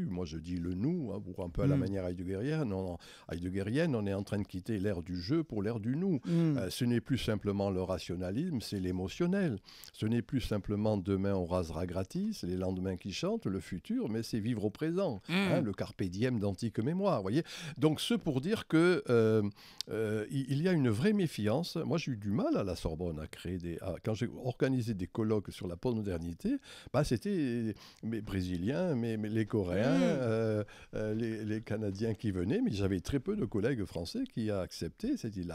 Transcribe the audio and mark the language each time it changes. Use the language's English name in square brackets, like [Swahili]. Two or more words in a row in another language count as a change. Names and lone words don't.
[French] Moi, je dis le nous, hein, pour un peu à la manière heideggerienne. On est en train de quitter l'ère du jeu pour l'ère du nous. Ce n'est plus simplement le rationalisme, c'est l'émotionnel. Ce n'est plus simplement demain on rasera gratis, les lendemains qui chantent, le futur, mais c'est vivre au présent. Hein, le [Latin] carpe diem [French] d'antique mémoire, voyez. Donc, ce pour dire que il y a une vraie méfiance. Moi, j'ai eu du mal à la Sorbonne à créer quand j'ai organisé des colloques sur la postmodernité, c'était mes Brésiliens, les Coréens, les Canadiens qui venaient, mais j'avais très peu de collègues français qui a accepté cette idée-là.